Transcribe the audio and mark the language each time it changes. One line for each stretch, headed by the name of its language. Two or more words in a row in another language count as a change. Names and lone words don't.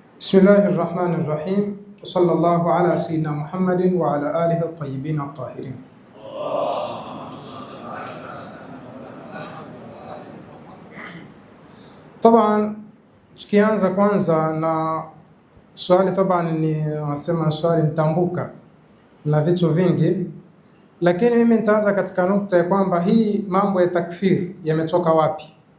Arabic: بسم الله الرحمن الرحيم. صلى الله على سيدنا محمد وعلى آله الطيبين الطاهرين.
Swahili: Taban, tukianza kwanza na swali, taban ni nasema swali mtambuka na vitu vingi, lakini mimi nitaanza katika nukta ya kwamba hii mambo ya takfir yametoka wapi.